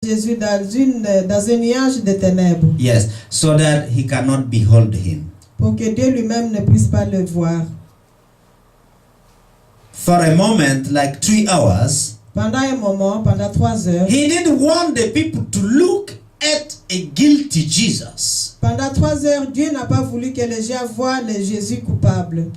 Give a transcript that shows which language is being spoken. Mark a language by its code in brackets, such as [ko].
[fr] Jésus dans un nuage de ténèbres. [en] Yes, so that he cannot behold him. [fr] Pour que Dieu lui-même ne puisse pas le voir. [en] For a moment, like 3 hours, [fr] Pendant un moment, pendant 3 heures, [en] he didn't want the people to look at a guilty Jesus. [fr] pendant 3 heures, Dieu n'a pas voulu que les gens voient le Jésus coupable.